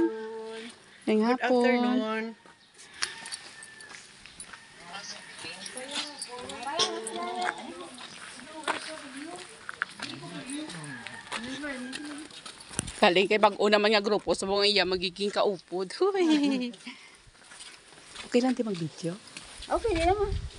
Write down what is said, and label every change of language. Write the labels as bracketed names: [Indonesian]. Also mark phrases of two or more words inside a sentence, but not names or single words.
[Filipino] Ngayong [English] Good [Filipino] hapon. [English] afternoon. [Hiligaynon] Kaling kay bag-o naman nga grupo. So mga iya magiging kaupod. [Filipino] Huy. Okay lang di mag-video? Okay, naman.